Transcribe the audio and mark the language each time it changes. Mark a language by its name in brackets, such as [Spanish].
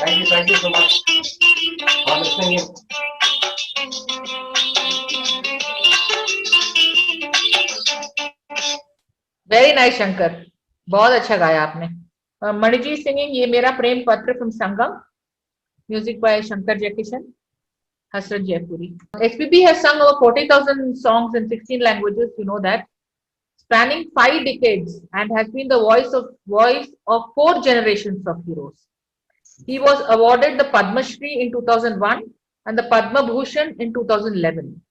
[English] Thank you so much for listening. Very nice [Hindi] Shankar, बहुत अच्छा गाया आपने। [English] मणिजी singing ये मेरा प्रेम पत्र from Sangam, music by Shankar Jaikishan, Hasrat Jaipuri. SPB has sung over 40,000 songs in 16 languages, you know that, spanning 5 decades, and has been the voice of 4 generations of heroes. He was awarded the Padma Shri in 2001 and the Padma Bhushan in 2011.